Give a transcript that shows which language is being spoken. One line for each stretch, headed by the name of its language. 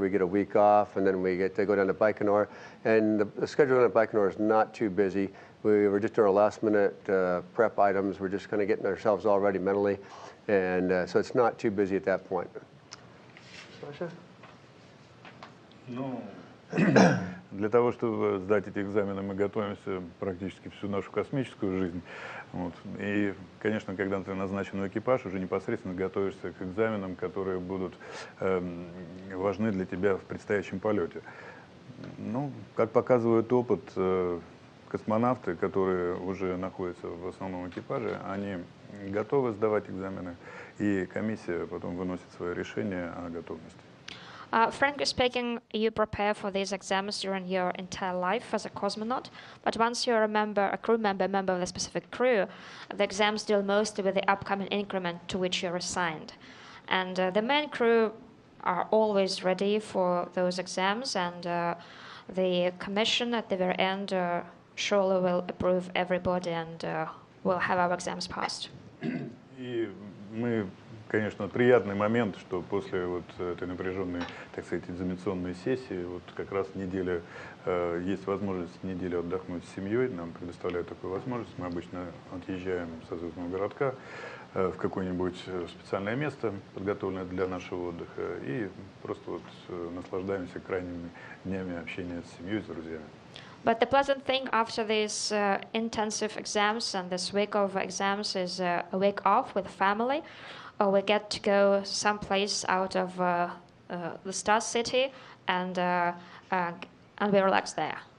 English: We get a week off, and then we get to go down to Baikonur. And the schedule down at Baikonur is not too busy. We were just doing our last-minute prep items. We're just kind of getting ourselves all ready mentally. And so it's not too busy at that point. Sasha? No.
Russian: Для того, чтобы сдать эти экзамены, мы готовимся практически всю нашу космическую жизнь. Вот. И, конечно, когда ты назначен в экипаж, уже непосредственно готовишься к экзаменам, которые будут важны для тебя в предстоящем полете. Ну, как показывает опыт, космонавты, которые уже находятся в основном экипаже, они готовы сдавать экзамены, и комиссия потом выносит свое решение о готовности.
English: Frankly speaking, you prepare for these exams during your entire life as a cosmonaut, but once you're a crew member of the specific crew, the exams deal mostly with the upcoming increment to which you're assigned. And the main crew are always ready for those exams, and the commission at the very end surely will approve everybody, and we'll have our exams passed.
Russian: И мы, конечно, приятный момент, что после вот этой напряженной, так сказать, экзаменационной сессии, вот как раз неделя, есть возможность неделю отдохнуть с семьей, нам предоставляют такую возможность. Мы обычно отъезжаем со звездного городка в какое-нибудь специальное место, подготовленное для нашего отдыха, и просто вот наслаждаемся крайними днями общения с семьей, с друзьями.
English: But the pleasant thing after these intensive exams and this week of exams is a week off with family. We get to go someplace out of the Star City, and we relax there.